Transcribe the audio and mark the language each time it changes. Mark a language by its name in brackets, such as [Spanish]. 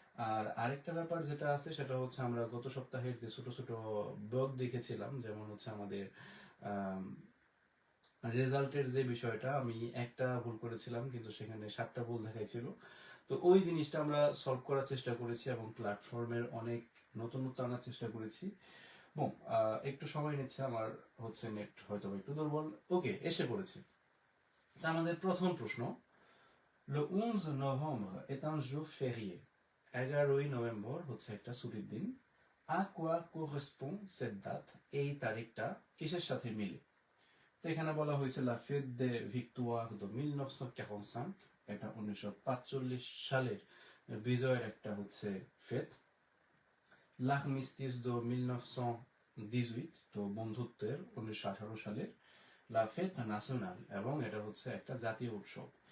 [Bangla] আর আরেকটা ব্যাপার যেটা আছে সেটা হচ্ছে আমরা গত সপ্তাহের যে ছোট ছোট ব্লগ দেখেছিলাম, যেমন হচ্ছে আমাদের রেজাল্টের যে বিষয়টা, আমি একটা ভুল করেছিলাম কিন্তু সেখানে 7টা ভুল দেখাইছিল। তো ওই জিনিসটা আমরা সলভ করার চেষ্টা করেছি এবং প্ল্যাটফর্মের অনেক নতুনত্ব আনার চেষ্টা করেছি। একটু সময় নিচ্ছে, আমার হচ্ছে নেট হয়তো একটু দুর্বল। ওকে, এসে পড়েছে। তা আমাদের প্রথম প্রশ্ন, [French] le 11 novembre est un jour férié. [Bangla] 11ই November হচ্ছে একটা ছুটির দিন। [French] À quoi correspond cette date? [Bangla] এই তারিখটা কিসের সাথে মিলে? তো এখানে বলা হয়েছে [French] la fête des victoires de 1945, [Bangla] এটা 1945 সালের বিজয়ের একটা হচ্ছে ফেত। [French] l'armistice de 1918, [Bangla] তো বন্ধুত্বের 1918 সালের। লা ফেত ন্যাশনাল, এবং এটা হচ্ছে একটা জাতীয় উৎসব।